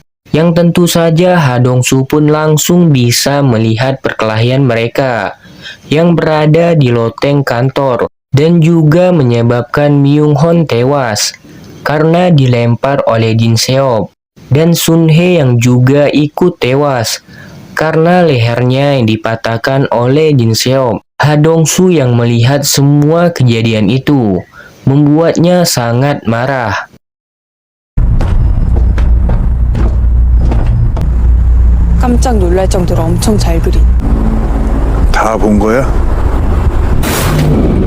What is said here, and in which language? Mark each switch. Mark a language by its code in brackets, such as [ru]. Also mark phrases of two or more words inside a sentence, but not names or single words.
[id] Yang tentu saja Ha Dong-soo pun langsung bisa melihat perkelahian mereka yang berada di loteng kantor, dan juga menyebabkan Myung Hon tewas karena dilempar oleh Jin Seop, dan Sun Hye yang juga ikut tewas karena lehernya yang dipatahkan oleh Jin Seop. Ha Dong-soo yang melihat semua kejadian itu membuatnya sangat marah. [ko] 깜짝 놀랄 정도로 엄청 잘 그린. 다 본 거야?